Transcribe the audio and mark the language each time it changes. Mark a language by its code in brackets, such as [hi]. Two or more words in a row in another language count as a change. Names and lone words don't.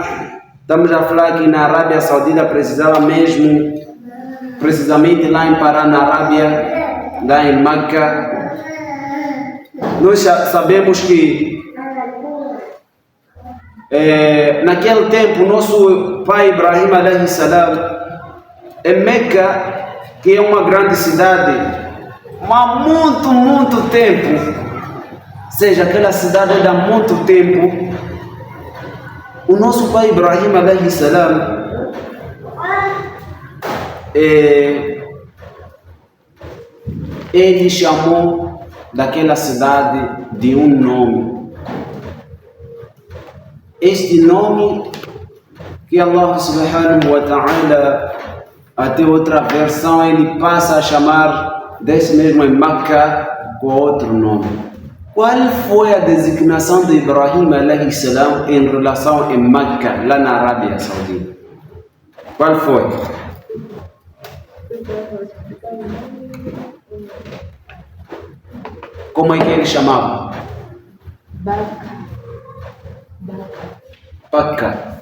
[pt] Estamos a falar que na Arábia Saudita precisava mesmo, precisamente lá em Paran, na Arábia, lá em Meca. Nós sabemos que naquele tempo, nosso pai Ibrahim [ar] عليه السلام, [pt] em Meca, que é uma grande cidade, há muito tempo, ou seja, aquela cidade há muito tempo, o nosso pai Ibrahim [ar] عليه السلام [pt] ele chamou daquela cidade de um nome. Este nome que Allah [ar] سبحانه وتعالى, [pt] até outra versão, ele passa a chamar desse mesmo em Meca com outro nome. Qual foi a designação de Ibrahim [ar] عليه السلام [pt] em relação em Meca, lá na Arábia Saudita? Qual foi? Como é que ele chamava? Bacca.